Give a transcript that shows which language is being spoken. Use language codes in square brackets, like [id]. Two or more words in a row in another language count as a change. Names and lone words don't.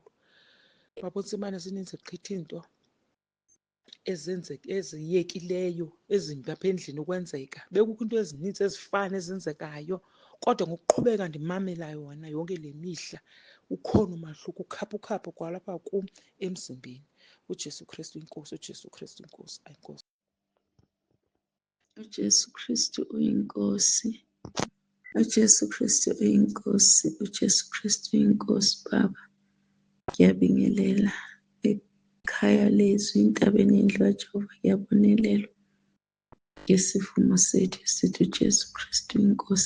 [xh] Baba uNtsibane, zininzi gqithi izinto eziyekileyo, ezimbi apha endlini ukwenzeka. Bekukho into ezininzi ezifana ezenzekayo, kodwa ngokuqhubeka ndimamela yona yonke le mihla, ukhona umahluko, ukhaphukhaphu kwalapha kum emzimbeni. [zu] uJesu Kristu inkosi, uJesu Kristu inkosi, ayinkosi. uJesu Kristu uyinkosi, uJesu Kristu uyinkosi, uJesu Kristu uyinkosi. Baba, ngiyabingelela ekhaya lezwi, entabeni yendlu kaJehova kuyabonelelwa ngesivumo sethu sithi uJesu Kristu inkosi.